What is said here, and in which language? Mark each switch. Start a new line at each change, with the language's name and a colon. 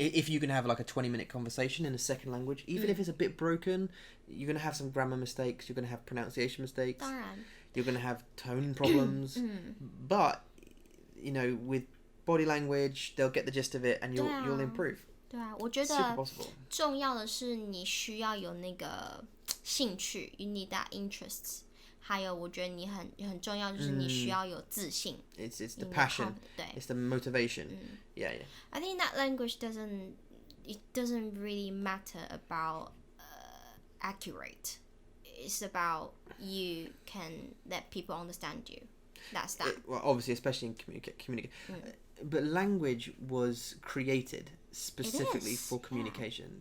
English: If you can have like a 20-minute conversation in a second language, even if it's a bit broken, you're gonna have some grammar mistakes. You're gonna have pronunciation mistakes.
Chinese: 当然。
English: You're gonna have tone problems. But with body language, they'll get the gist of it, and you'll improve.
Chinese: 对啊，我觉
English: Super
Chinese: 得
English: possible.
Chinese: 重要的是你需要有那个兴趣 ，
English: you need that interest。
Chinese: 还有，我觉得你很重要，就是你需要有自信。
English: It's the passion.
Chinese: 对。
English: It's the motivation. Yeah. I think that language doesn't really matter about accurate. It's about you can let people understand you. That's that. Well, obviously, especially in communicate. But language was created specifically for communication.